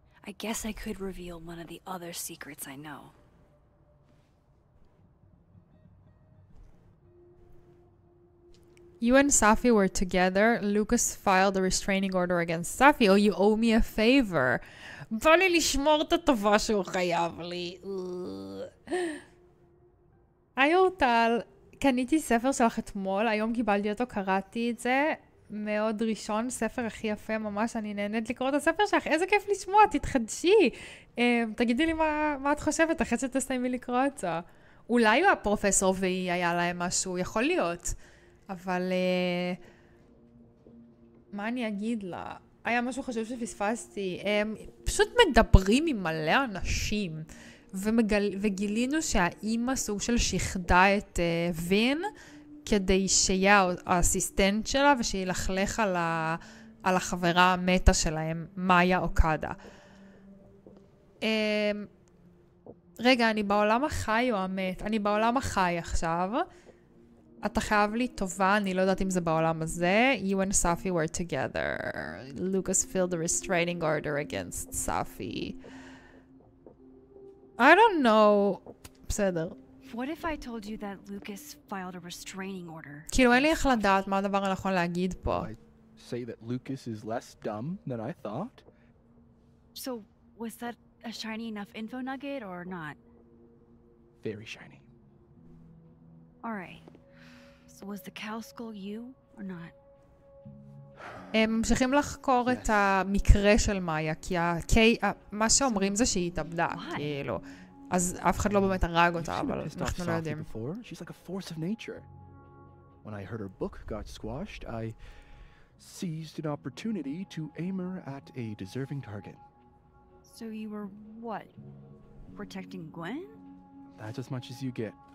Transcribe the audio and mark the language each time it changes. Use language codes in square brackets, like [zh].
[en] I guess I could reveal one of the other secrets I know. You and Safi were together. Lucas filed a restraining order against Safi. Oh, you owe me a favor. [he] בא לי לשמור את הטובה שהוא חייב לי. היי אורטל, קניתי ספר שלך אתמול, היום קיבלתי אותו, קראתי את זה. מאוד ראשון, ספר הכי יפה ממש, אני נהנית לקרוא את הספר שלך, איזה כיף לשמוע, תתחדשי. תגידי לי מה את חושבת, אחרי שתסיימי לקרוא את זה. אולי הוא הפרופסור והיא היה להם משהו, יכול להיות. אבל מה אני אגיד לה? היה משהו חשוב שפספסתי. הם פשוט מדברים עם מלא אנשים, וגילינו שהאימא סוג של שחדה את וין, כדי שיהיה האסיסטנט שלה, ושילכלך על החברה המתה שלהם, מאיה אוקדה. רגע, אני בעולם החי או המת? אני בעולם החי עכשיו. אתה חייב לי טובה, אני לא יודעת אם זה בעולם הזה. [en] You and Safi were together. Lucas filed a restraining order against Safi. I don't know. [he] בסדר. [en] What if I told you that Lucas filed a restraining order? [he] כאילו אין לי איך לדעת מה הדבר הנכון להגיד פה. [en] I say that Lucas is less dumb than I thought. So, was that a shiny enough info nugget or not? Very shiny. Alright. So was the cow skull you or not? [he] הם ממשיכים לחקור את המקרה של מאיה, כי מה שאומרים זה שהיא התאבדה, כאילו. אז אף אחד לא באמת הרג אותה, אבל אנחנו לא יודעים. [en] She's like a force of nature. When I heard her book got squashed, I seized an opportunity to aim her at a deserving target. So you were what? Protecting Gwen? That's as much as you get.